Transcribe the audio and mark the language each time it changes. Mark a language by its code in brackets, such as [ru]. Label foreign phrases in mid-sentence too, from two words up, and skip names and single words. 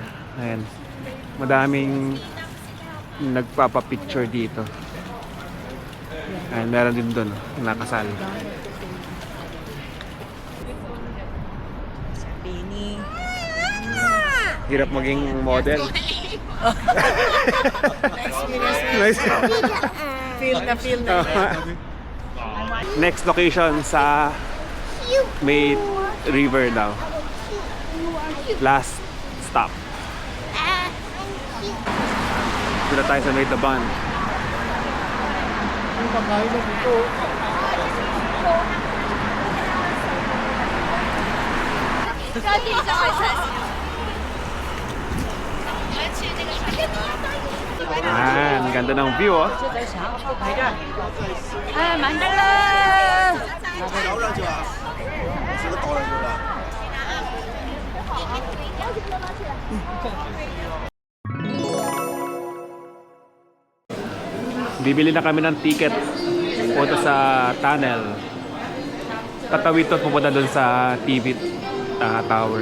[tl] Ayan. Madaming nagpapapicture dito. Ayan, meron din doon, nakasal. Bini. Hirap maging model. Nice. Feel na. [en] Next location [tl] sa may river daw. [en] Last stop. [tl] Dito tayo sa may Taban. Ah, ang ganda ng view oh. [zh] 哎，满灯了。倒上去了，这个倒上去了。 [tl] Bibili na kami ng ticket punta sa tunnel. Tatawid to at pupunta doon sa TV tower.